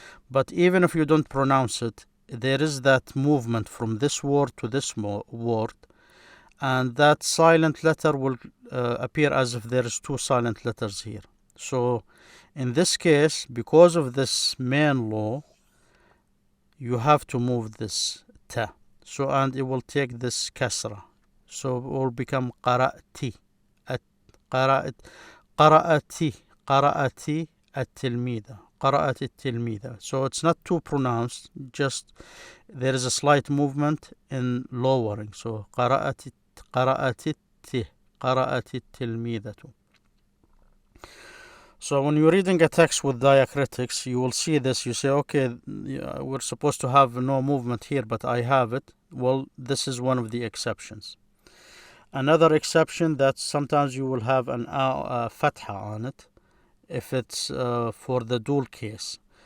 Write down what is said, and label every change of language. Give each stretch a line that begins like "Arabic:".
English: But even if you don't pronounce it, there is that movement from this word to this word, and that silent letter will appear as if there is two silent letters here. So in this case, because of this main law, you have to move this ta. So, and it will take this kasra. So it will become qara'ti.
Arabic: قرأت قرأتي التلميذة قرأت التلميذة.
English: So it's not too pronounced, just there is a slight movement in lowering. So
Arabic: قرأت التلميذة.
English: So when you're reading a text with diacritics, you will see this. You say, okay, we're supposed to have no movement here, but I have it. Well, this is one of the exceptions. Another exception, that sometimes you will have an fatha on it if it's for the dual case.